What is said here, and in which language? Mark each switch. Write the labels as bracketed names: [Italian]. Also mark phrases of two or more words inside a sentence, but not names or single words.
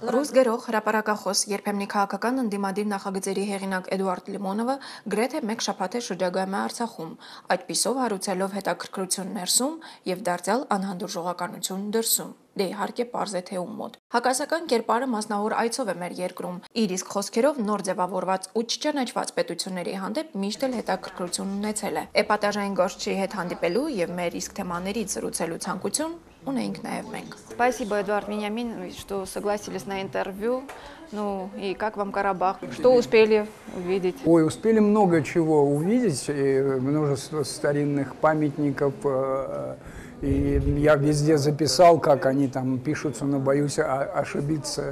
[Armenian] Խոսքերով հրապարակախոս երբեմնի քաղաքական ընդդիմադիր նախագծերի հեղինակ Էդուարդ Լիմոնովը գրեթե մեկ շաբաթ է շրջագայում է Արցախում, այդպիսով հարուցելով հետաքրքրություն ներսում եւ դարձյալ անհանդուրժողականություն դրսում։ Դե իհարկե պարզ է թե ում մոտ։ Հակասական կերպարը մասնավոր այցով է մեր երկրում, իր իսկ խոսքերով նոր ձևավորված ու չճանաչված պետությունների հանդեպ միշտ էլ հետաքրքրություն ունեցել է։ Էպատաժային գործչի հետ հանդիպելու եւ մեր իսկ թեմաներից զրուցելու ցանկություն ունենք նաեւ մենք։ [Russian] Спасибо, Эдуард Вениаминович, что согласились на интервью. Ну и как вам Карабах? Что успели увидеть? Ой, успели много чего увидеть, и множество старинных памятников. И я везде записал, как они там пишутся, но боюсь ошибиться.